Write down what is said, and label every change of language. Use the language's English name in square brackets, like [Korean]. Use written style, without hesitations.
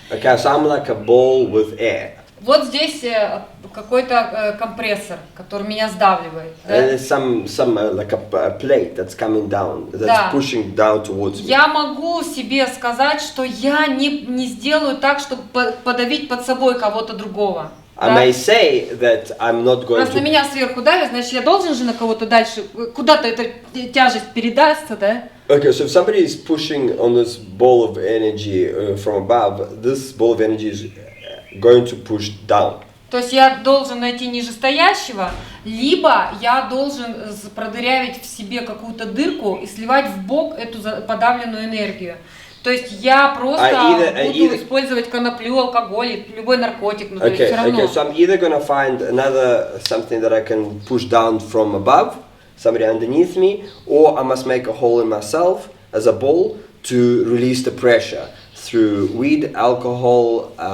[English] Okay, so I'm like a ball with air. [Russian] Вот здесь какой-то компрессор, который меня сдавливает. Да? [English] And there's some like a plate that's coming down, that's pushing down towards me. [Russian] Я могу себе сказать, что я не сделаю так, чтобы подавить под собой кого-то другого. [English] I may say that I'm not going [Russian] Раз на меня сверху давит, значит, я должен же на кого-то дальше, куда-то эта тяжесть передастся, да? [English] Okay, so if somebody is pushing on this ball of energy from above, this ball of energy is going to push down. [Russian] То есть я должен найти нижестоящего, либо я должен продырявить в себе какую-то дырку и сливать в бок эту подавленную энергию. То есть я просто [English] I [Russian] буду [English] either- [Russian] использовать коноплю, алкоголь, любой наркотик, но то есть все равно. [English] Okay, so I'm either gonna find something that I can push down from above, somebody underneath me, or I must make a hole in myself as a ball to release the pressure through weed, alcohol,